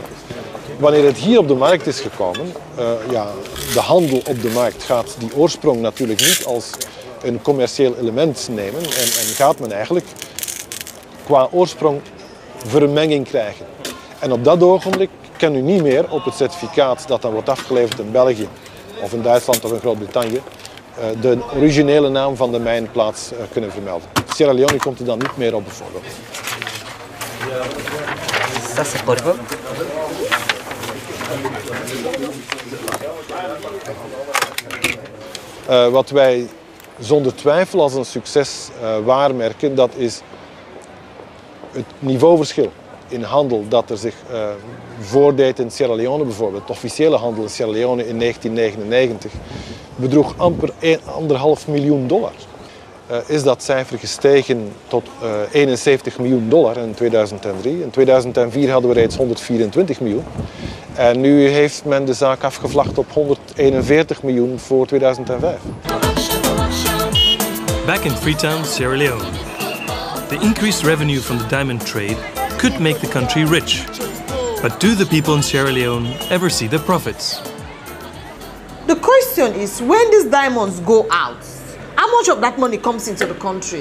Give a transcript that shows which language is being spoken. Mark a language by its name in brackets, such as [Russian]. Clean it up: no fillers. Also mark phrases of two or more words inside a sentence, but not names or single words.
[Dutch] Wanneer het hier op de markt is gekomen, de handel op de markt gaat die oorsprong natuurlijk niet als een commercieel element nemen en gaat men eigenlijk qua oorsprong vermenging krijgen. En op dat ogenblik kan u niet meer op het certificaat dat dan wordt afgeleverd in België of in Duitsland of in Groot-Brittannië de originele naam van de mijnplaats kunnen vermelden. Sierra Leone komt er dan niet meer op bijvoorbeeld. [French] Ça c'est porco. [Dutch] Wat wij zonder twijfel als een succes waarmerken, dat is het niveauverschil in handel dat er zich voordeed in Sierra Leone bijvoorbeeld. De officiële handel in Sierra Leone in 1999 bedroeg amper $1,5 miljoen. Is dat cijfer gestegen tot $71 miljoen in 2003. In 2004 hadden we reeds 124 miljoen. En nu heeft men de zaak afgevlacht op 141 miljoen voor 2005. [English] Back in Freetown, Sierra Leone. The increased revenue from the diamond trade could make the country rich. But do the people in Sierra Leone ever see the profits? The question is, when these diamonds go out, how much of that money comes into the country?